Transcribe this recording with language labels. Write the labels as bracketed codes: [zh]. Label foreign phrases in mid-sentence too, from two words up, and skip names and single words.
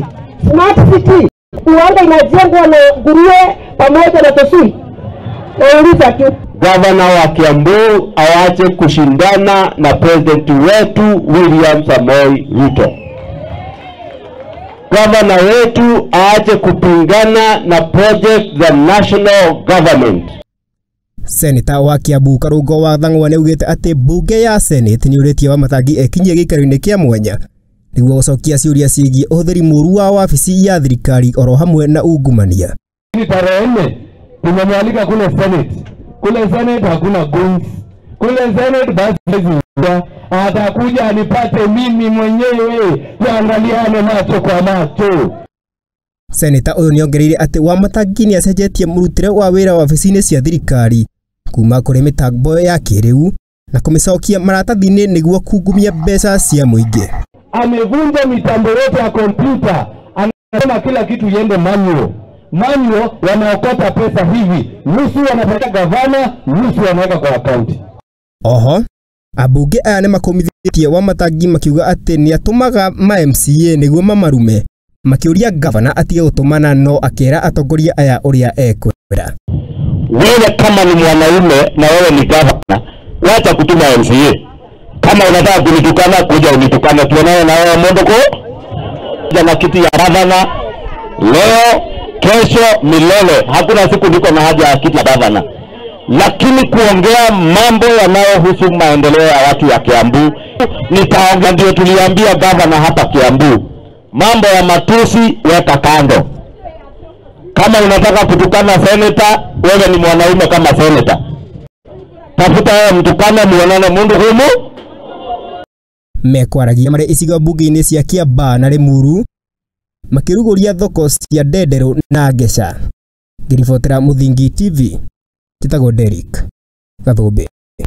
[en] Smart city [sw] uwanga inajengwa na nguruwe pamoja na tosui. Nauliza tu gavana wa Kiambu awache kushindana na president wetu William Samoei Ruto. Gavana wetu aache kupingana na project za [en] national government. [ki] Seneta wa Kiambu Karũngo wa Thang'wa nĩaugĩte atĩ bunge ya Senate nĩũrĩtie Wamatangi ekinyie gĩikaro-inĩ kĩa mwanya nĩguo gũcokia ciũria ciĩgiĩ ũhũthĩri mũru wa wabici ya thirikari oro hamwe na ungumania. [sw] Tarehe 4 tumemwalika kule Senate. Kule Senate hakuna guns. Kule Senate basi atakuja anipate mimi mwenyewe tuangaliane macho kwa macho. [ki] Seneta ũyũ nĩongereire atĩ Wamatangi nĩacenjetie mũrutĩre wa wĩra wa wabici-inĩ cia thirikari kuma kũrĩ mĩtambo ya kĩrĩu na kũmĩcokia maratathi-inĩ nĩguo kungumia mbeca cia mũingĩ. [sw] Amevunja mitambo yote ya kompyuta, anasema kila kitu iende manual. Manual wanaokota pesa hivi, nusu wanapeleka gavana, nusu wanaweka kwa akaunti. [ki] Oho, ambunge aya nĩ makomithĩtie Wamatangi makiuga atĩ nĩatũmaga ma-MCA nĩguo mamarume, makĩũria gavana atige gũtũmana no akĩra atongoria aya ũrĩa ekwenda. [sw] Wewe kama ni mwanaume na wewe ni gavana, wacha kutuma MCA. Kama unataka kunitukana kuja unitukane, tuonane na wewe mondoko. Jana kiti ya gavana leo, kesho, milele. Hakuna siku niko na haja ya kiti ya gavana. Lakini kuongea mambo yanayohusu maendeleo ya watu ya Kiambu, nitaongea. Ndio tuliambia gavana hapa Kiambu, mambo ya matusi weka kando. Kama unataka kutukana seneta, wewe ni mwanaume kama seneta. Tafuta wewe mtukane, muonane mundu humu. [ki] Mekwaragia marĩ icigo mbunge-inĩ cia Kiambaa na Limuru makĩrugũria thoko cia Ndenderu na Ngeca. Ngĩribotera Mũthingi TV, njĩtagwo Derrick Gathũmbĩ.